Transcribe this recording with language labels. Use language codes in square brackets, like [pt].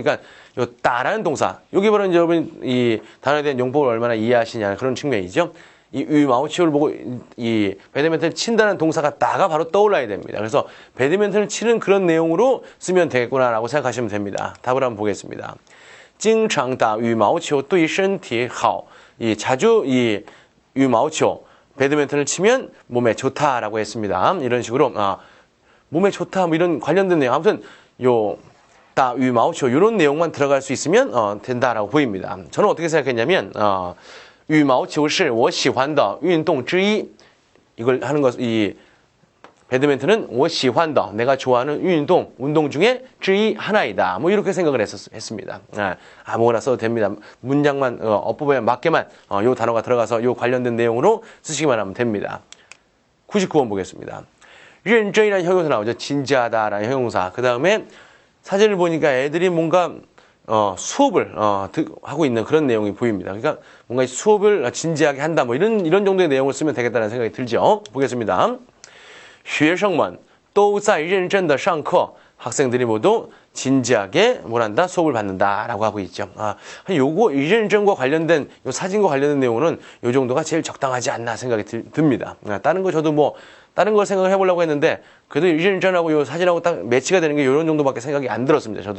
[ko] 그러니까 요 따라는 동사. 여기 바로 이제 여러분 이 단어에 대한 용법을 얼마나 이해하시냐 그런 측면이죠. 이羽毛球를 보고 이 배드민턴을 친다는 동사가 따가 바로 떠올라야 됩니다. 그래서 배드민턴을 치는 그런 내용으로 쓰면 되겠구나라고 생각하시면 됩니다. 답을 한번 보겠습니다. [zh] 经常打羽毛球对身体好. [ko] 자주 이羽毛球 배드민턴을 치면 몸에 좋다라고 했습니다. 이런 식으로 몸에 좋다 뭐 이런 관련된 내용 아무튼 요打羽毛球 이런 내용만 들어갈 수 있으면 된다라고 보입니다. 저는 어떻게 생각했냐면 [zh] 羽毛球是我喜欢的运动之一. [ko] 이걸 하는 것 이 배드민턴은 [zh] 我喜欢的 [ko] 내가 좋아하는 운동 중에 之一 하나이다. 뭐 이렇게 생각을 했습니다. 아무거나 써도 됩니다. 문장만 어법에 맞게만 요 단어가 들어가서 요 관련된 내용으로 쓰시기만 하면 됩니다. 99번 보겠습니다. 认真이라는 형용사 나오죠. 진지하다라는 형용사. 그 다음에 사진을 보니까 애들이 뭔가 수업을 하고 있는 그런 내용이 보입니다. 그러니까 뭔가 수업을 진지하게 한다. 뭐 이런 정도의 내용을 쓰면 되겠다는 생각이 들죠. 보겠습니다. [zh] 学生们都在认真的上课. [ko] 학생들이 모두 진지하게 뭐란다 수업을 받는다라고 하고 있죠. 요거 이认真과 관련된 요 사진과 관련된 내용은 요 정도가 제일 적당하지 않나 생각이 듭니다. 다른 거 저도 뭐 다른 걸 생각을 해보려고 했는데 그래도 이认真하고 요 사진하고 딱 매치가 되는 게 요런 정도밖에 생각이 안 들었습니다.